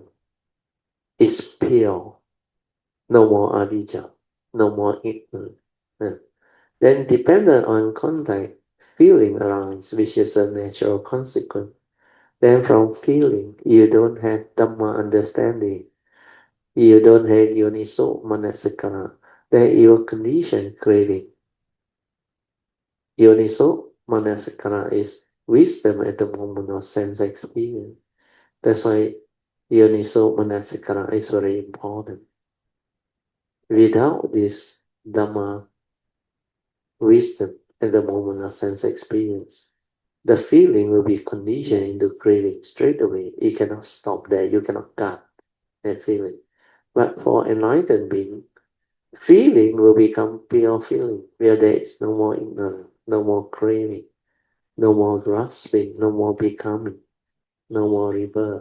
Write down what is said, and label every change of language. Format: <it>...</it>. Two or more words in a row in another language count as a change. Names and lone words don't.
<en>It's pure. No more avijja. No more ignorance. Then dependent on contact, feeling arises, which is a natural consequence. Then from feeling, you don't have Dhamma understanding. You don't have</en> <pi>yoniso manasikara.</pi> <en>Then your condition craving.</en> <pi>Yoniso manasikara</pi> <en>is wisdom at the moment of sense experience. That's why</en> <pi>yoniso manasikara</pi> <en>is very important. Without this Dhamma wisdom at the moment of sense experience, the feeling will be conditioned into craving straight away. You cannot stop there. You cannot cut that feeling. But for enlightened being, feeling will become pure feeling, where there is no more ignorance, no more craving, no more grasping, no more becoming, no more rebirth.</en>